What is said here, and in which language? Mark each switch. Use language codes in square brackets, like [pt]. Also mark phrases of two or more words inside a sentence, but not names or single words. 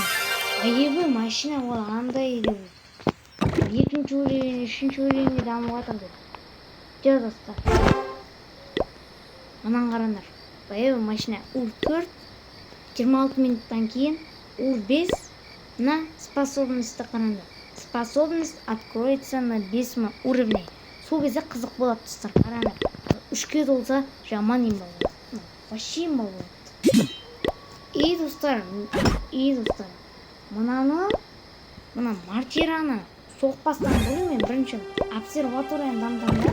[ru] Боевой машина [kk] ол андай деп. Екінші уровень, үшінші уровеньге дамып жатыр деп. Жоқ достар. Мынаны қараңдар. [ru] Боевой машина [kk] ур 4, 26 минуттан кейін ур 5. Мына способностьті қараңдар. [ru] Способность откроется на 5 уровне. [kk] Сол кезде қызық болады достар. Қараңдар. 3-ке толса жаман ем болады. Вообще ем болады. И достар. Мына мортираны соқпастан бұрын мен бірінші обсерваторияны дамытамын.